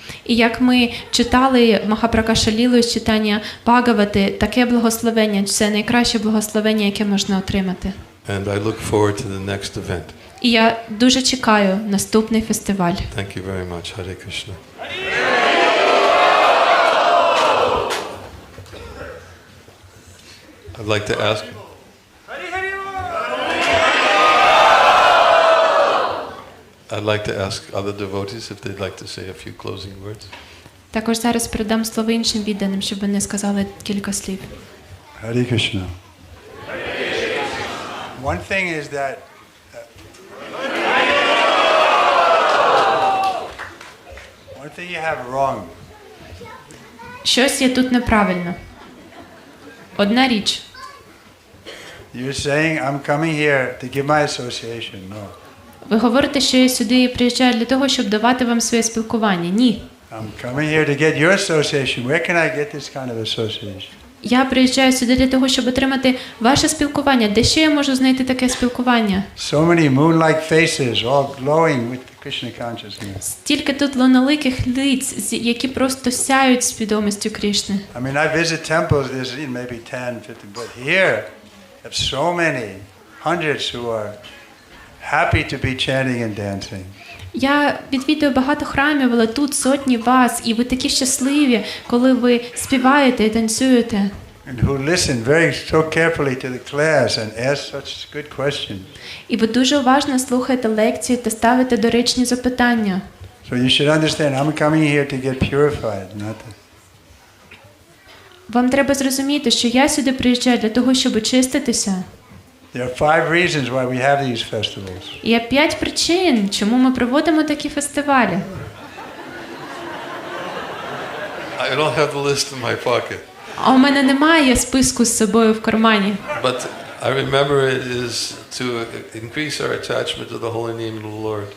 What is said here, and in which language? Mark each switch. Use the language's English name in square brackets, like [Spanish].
[Ukrainian] І як ми читали Махапракаша Лілу з читання Бхагавати, таке благословення – це найкраще благословення, яке можна отримати. [English] And I look forward to the next event. [Ukrainian] І я дуже чекаю наступний фестиваль. [English] Thank you very much. Hare Krishna. I'd like to ask other devotees if they'd like to say a few closing words. [Ukrainian] Також зараз передам слово іншим відданим, щоб вони сказали кілька слів. [English] Hare Krishna. One thing is that one thing you have wrong. [Ukrainian] Щось є тут неправильно. Одна річ. [English] You're saying I'm coming here to give my association. No. [Ukrainian] Ви говорите, що я сюди приїжджаю для того, щоб давати вам своє спілкування. Ні. [English] I'm coming here to get your association. Where can I get this kind of association? [Ukrainian] Я приїжджаю сюди для того, щоб отримати ваше спілкування. Де ще я можу знайти таке спілкування? [English] So many moon-like faces, all glowing with Krishna consciousness. [Ukrainian] Стільки тут луноликих лиць, які просто сяють свідомістю Кришни. [English] I mean, I visit temples. There's maybe 10, 50, but here, there's so many, hundreds who are happy to be chanting and dancing. [Ukrainian] Я відвідую багато храмів, але тут сотні вас, і ви такі щасливі, коли ви співаєте і танцюєте. [English] and who listen so carefully to the class and ask such good questions. [Ukrainian] І ви дуже уважно слухаєте лекції та ставите доречні запитання. [English] So you should understand, I'm coming here to get purified, not to... [Ukrainian] Вам треба зрозуміти, що я сюди приїжджаю для того, щоб очиститися. [English] There are 5 reasons why we have these festivals. [Ukrainian] Є 5 причин, чому ми проводимо такі фестивалі. [English] I don't have the list in my pocket. [Ukrainian] А у мене немає списку з собою в кармані. [English] But I remember it is to increase our attachment to the holy name of the Lord.